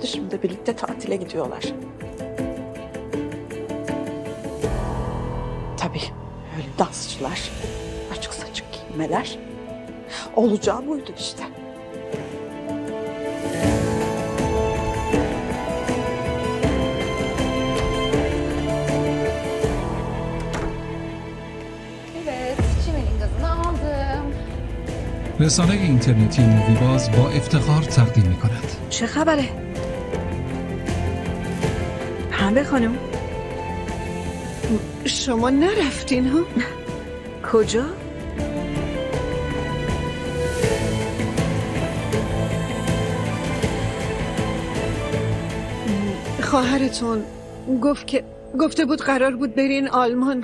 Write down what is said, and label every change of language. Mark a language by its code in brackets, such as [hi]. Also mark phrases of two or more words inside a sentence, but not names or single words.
[tr] Şimdi de birlikte tatile gidiyorlar. Tabii öyle dansçılar, açık saçık giyinmeler. Olacağı buydu işte. Evet, çimenin gazını aldım. [fa] رسانه اینترنتی موویباز با افتخار تقدیم می کند. چه خبره؟ پنبه خانم شما نرفتین ها؟ کجا؟ خواهرتون گفته بود قرار بود برین آلمان.